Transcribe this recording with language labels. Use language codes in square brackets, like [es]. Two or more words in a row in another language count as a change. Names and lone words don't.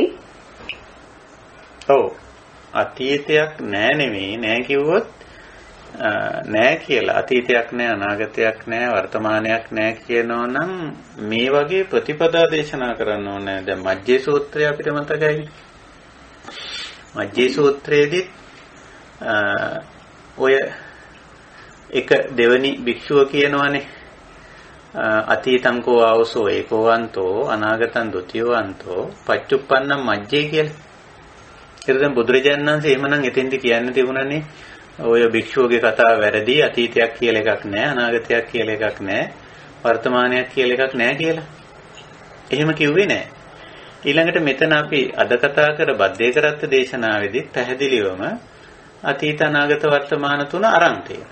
[si] ඔව් අතීතයක් නෑ නෙමෙයි නෑ කිව්වොත් නෑ කියලා අතීතයක් නෑ අනාගතයක් නෑ වර්තමානයක් නෑ කියනවා නම් මේ වගේ ප්‍රතිපදා දේශනා කරන්න ඕනේ. දැන් මජ්ජේ සූත්‍රය අපිට මතකයි. මජ්ජේ සූත්‍රයේදී ඔය එක දෙවනි භික්ෂුව කියනවානේ [pi] අතීතං කෝ ආවසෝ ඒකෝවන්තෝ අනාගතං ဒ ුතියවන්තෝ පච්චුප්පන්නං මජ්ජේ [si] කියලා. ඒක දැන් බුදුරජාණන් වහන්සේ එහෙමනම් එතෙන්දි කියන්න තිබුණානේ ඔය භික්ෂුවගේ කතාව වැරදි අතීතයක් කියලා එකක් නැහැ අනාගතයක් කියලා එකක් නැහැ වර්තමානයක් කියලා එකක් නැහැ කියලා. එහෙම කිව්වේ නැහැ. ඊළඟට මෙතන අපි අද කතා කර බද්දේ කරත්ත දේශනාවේදී පැහැදිලිවම අතීත අනාගත වර්තමාන තුන අරන් තියෙනවා.